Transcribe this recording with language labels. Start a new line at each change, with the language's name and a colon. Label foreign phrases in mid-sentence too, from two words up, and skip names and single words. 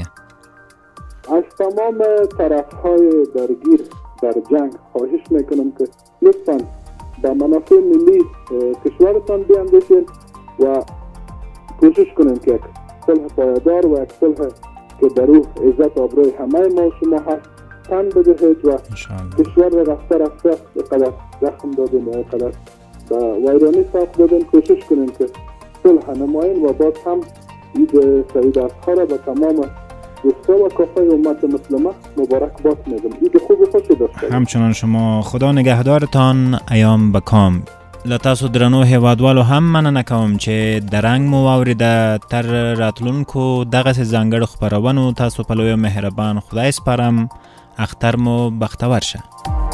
Persian: از تمام طرفهای درگیر در جنگ خواهش میکنم که لطفاً به منافع ملی کشورتان بیاندیشید و کوشش کنیم که یک صلح پایدار و یک صلح که در او عزت آبروی همه ما و شما هست تن بدهید و کشور را رفته قدر زخم دادیم و قدر ویرانی ساخت دادیم. کوشش کنیم که صلح نماییم و باز هم عید سعید اضحی را به تمام دوستا و کافه امت مسلمه مبارکباد میگم. عید خوب و خوشی داشته. همچنان شما. خدا نگهدارتان ایام بکام.
Pashto: لتاسو درنو هیوادوالو هم مننه کوم چې درنګ مو واوریده. تر راتلونکو دغسې ځانګړو خپرونو تاسو په لویه مهربان خدای سپارم. اختر مو بختور شه.